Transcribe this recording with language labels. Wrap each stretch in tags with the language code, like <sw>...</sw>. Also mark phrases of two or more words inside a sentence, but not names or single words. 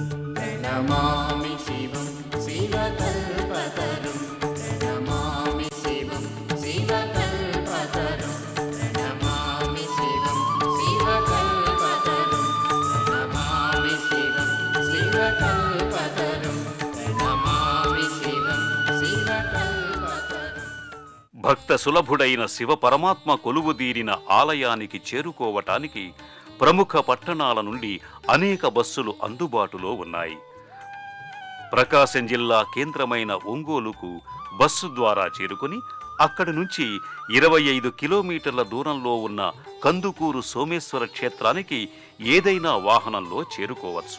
<sa>प्रणमामि शिवं शिवकल्पतरुं प्रणमामि शिवं शिवकल्पतरुं प्रणमामि शिवं शिवकल्पतरुं प्रणमामि शिवं शिवकल्पतरुं प्रणमामि शिवं शिवकल्पतरुं</sa> <te>భక్త సులభుడైన శివ పరమాత్మ కొలువుదీరిన ఆలయానికి చేరుకోవటానికి ప్రముఖ పట్టణాల నుండి అనేక బస్సులు అందుబాటులో ఉన్నాయి. ప్రకాశం జిల్లా కేంద్రమైన ఒంగోలుకు బస్సు ద్వారా చేరుకుని అక్కడి నుంచి 25 కిలోమీటర్ల దూరంలో ఉన్న కందుకూరు సోమేశ్వర క్షేత్రానికి ఏదైనా వాహనంలో చేరుకోవచ్చు.</te>